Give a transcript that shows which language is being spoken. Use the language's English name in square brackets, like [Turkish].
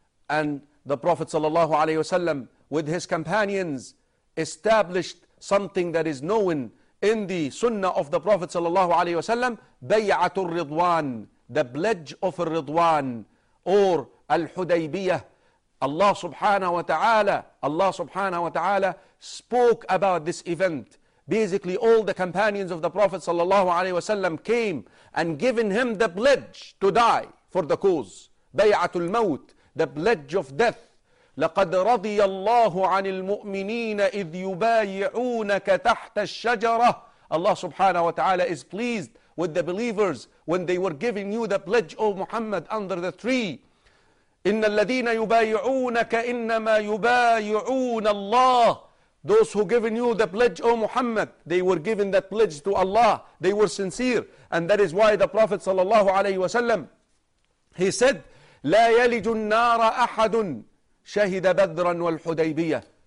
[English] And the Prophet sallallahu alayhi wasallam with his companions established something that is known in the sunnah of the Prophet sallallahu alayhi wasallam, bay'atul ridwan, the pledge of ridwan, or al-hudaybiyah. Allah subhanahu wa ta'ala spoke about this event. Basically, all the companions of the Prophet sallallahu alayhi wasallam came and given him the pledge to die for the cause. Bay'atul maut, the pledge of death. [Arabic] لقد رضي الله عن المؤمنين إذ يبايعونك تحت الشجرة. [English] Allah subhanahu wa ta'ala is pleased with the believers when they were giving you the pledge of Muhammad under the tree. [Arabic] إن الذين يبايعونك إنما يبايعون الله. [English] Those who given you the pledge of Muhammad, they were given that pledge to Allah. They were sincere. And that is why the Prophet sallallahu alayhi wasallam, he said, [Arabic] لا يلج النار أحد شهد بدرا والحديبية.